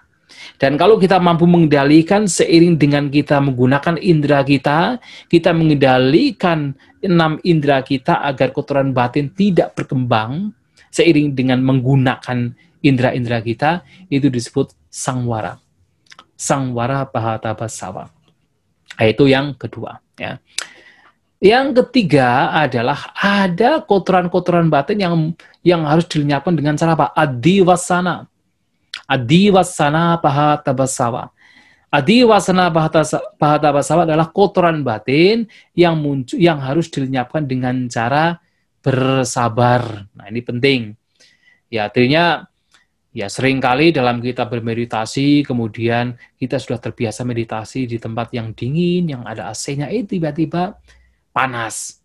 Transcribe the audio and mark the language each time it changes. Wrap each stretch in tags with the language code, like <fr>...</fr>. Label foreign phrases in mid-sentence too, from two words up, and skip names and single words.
<id>Dan kalau kita mampu mengendalikan seiring dengan kita menggunakan indera kita mengendalikan 6 indera kita agar kotoran batin tidak berkembang seiring dengan menggunakan indera-indera kita, itu disebut sangwara.</id> <pi>Sangwara pahatabhasawa.</pi> <id>Itu yang kedua. Ya. Yang ketiga adalah ada kotoran-kotoran batin yang harus dilenyapkan dengan cara apa? Adiwasana.</id> <pi>Adiwasana pahatabhasawa. Adiwasana pahatabhasawa</pi> <id>adalah kotoran batin yang harus dilenyapkan dengan cara bersabar. Nah, ini penting. Ya, artinya ya seringkali dalam kita bermeditasi, kemudian kita sudah terbiasa meditasi di tempat yang dingin, yang ada AC-nya, tiba-tiba panas.</id>